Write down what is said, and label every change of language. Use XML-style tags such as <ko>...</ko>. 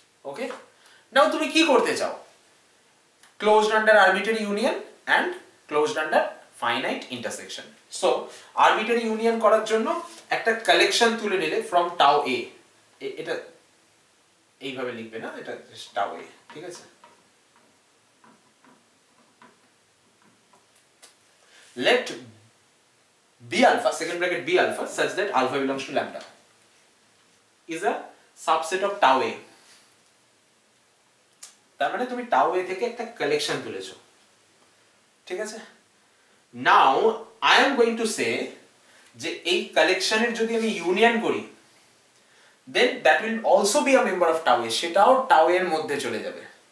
<en>Okay, now</en> <bn>তুমি কি করতে চাও,</bn> <en>closed under arbitrary union and closed under finite intersection.</en> <bn>So arbitrary union করার জন্য একটা কালেকশন তুলে নিলে ফ্রম টাও এ, এটা এইভাবে লিখবে না, এটা টাও এ, ঠিক আছে।</bn> <en>let b alpha, second bracket b alpha, such that alpha belongs to lambda is a subset of tau a।</en> <bn>তার মানে তুমি টাও এ থেকে একটা কালেকশন তুলেছো, ঠিক আছে।</bn> <en>now I am going to say</en> <bn>যে এই কালেকশনের যদি আমি ইউনিয়ন করি</bn> <en>then that will also be a member of tau এ,</en> <bn>সেটাও টাও এর মধ্যে চলে যাবে।</bn>